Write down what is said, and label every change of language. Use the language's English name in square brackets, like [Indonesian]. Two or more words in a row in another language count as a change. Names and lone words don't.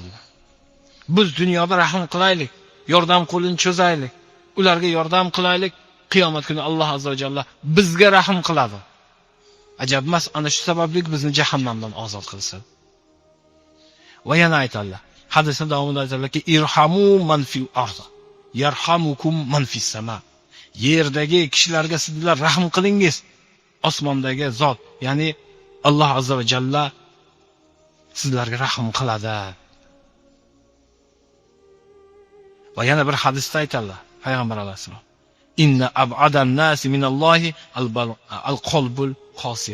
[Uzbek] Biz dunyoda rahm qilaylik, yordam qo'lini cho'zaylik, ularga yordam qilaylik, qiyomat kuni [Arabic] الله عز وجل [Uzbek] bizga rahm qiladi. Ajab emas, ana shu sababli bizni jahannamdan ozod qilsin. Va yana aytadilar, hadisning davomida aytadilarki, [Arabic] ارحموا من في الأرض يرحمكم من في السماء. [Uzbek] Yerdagi kishilarga sizlar rahm qilingiz, osmondagi zot, ya'ni [Arabic] الله عز وجل [Uzbek] sizlarga rahm qiladi. Va yana bir hadisda aytadilar, payg'ambar alayhisalom: [Arabic] "إن أبعد الناس من الله القلب القاسي."